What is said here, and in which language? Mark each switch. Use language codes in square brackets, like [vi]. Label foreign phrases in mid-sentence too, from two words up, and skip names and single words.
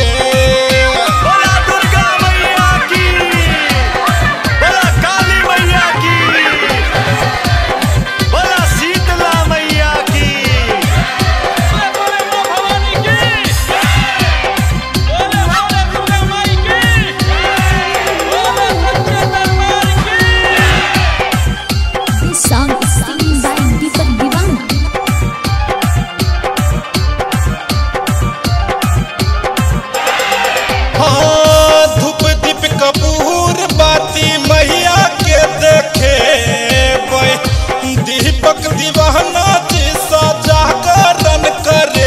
[bho] बोला दुर्गा मैया की, बोला काली मैया की, बोला शीतला मैया की, बोले मां भवानी की, बोले दुर्गा माई की, बोले सच्चे दरबार की। [en] This song is sung by Deepak Divana. [bho] हाँ धूप दीप कपूर बाती मैया के देखे। दीपक दीवाना जी जागरण करे।